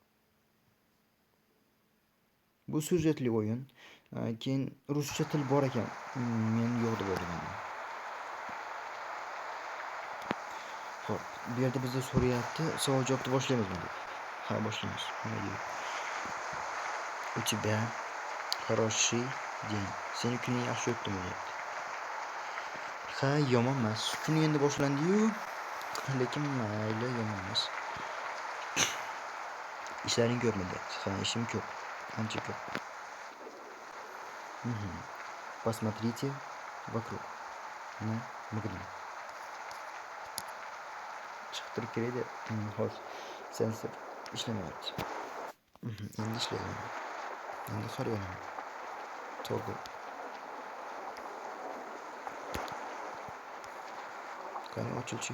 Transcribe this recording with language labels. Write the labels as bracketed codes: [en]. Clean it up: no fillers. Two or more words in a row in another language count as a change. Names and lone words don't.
[uz] Bu syujetli o'yin. Keyin ruscha til bor ekan. Men yo'q deb o'ylagandim. Xo'p, bu yerda bizga so'rayapti, savol-javobni boshlaymizmi deb. Ha, boshlaymiz. [ru] У тебя хороший день. [uz] Sening kuning yaxshi o'tdimi deyapti. Ha, yomon emas. Kun endi boshlandi-yu, lekin mayli, yomon emas. Ishlaring ko'pmi deyapti. Ha, ishim ko'p. Ancha ko'p. [ru] Посмотрите вокруг. Мыгрин. [uz] Chiqtirib keladi. Hozir sensor ishlamayapti. Endi ishlaydi. Endi qarayman. To'g'ri. Qani ochilchi.